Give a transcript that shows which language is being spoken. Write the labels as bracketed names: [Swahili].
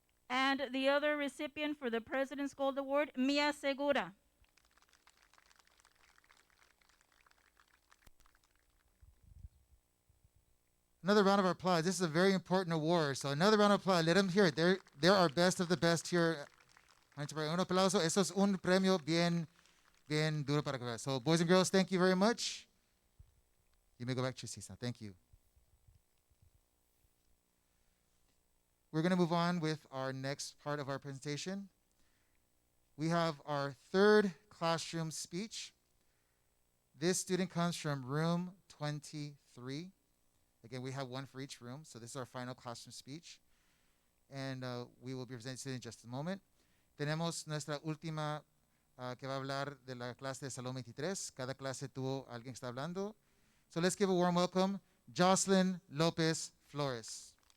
[English] And the other recipient for the President's Gold Award, Mia Segura. Another round of applause. This is a very important award. So another round of applause. Let them hear it. They're our best of the best here. [Spanish] Un aplauso. Eso es un premio bien duro para que. [English] So boys and girls, thank you very much. You may go back to your seats now. Thank you. We're going to move on with our next part of our presentation. We have our third classroom speech. This student comes from room 23. Again, we have one for each room, so this is our final classroom speech. And we will be presenting in just a moment. [Spanish] Tenemos nuestra última que va a hablar de la clase de Salón 23. Cada clase tuvo alguien que está hablando. [English] So let's give a warm welcome, [Spanish] Jocelyn Lopez Flores.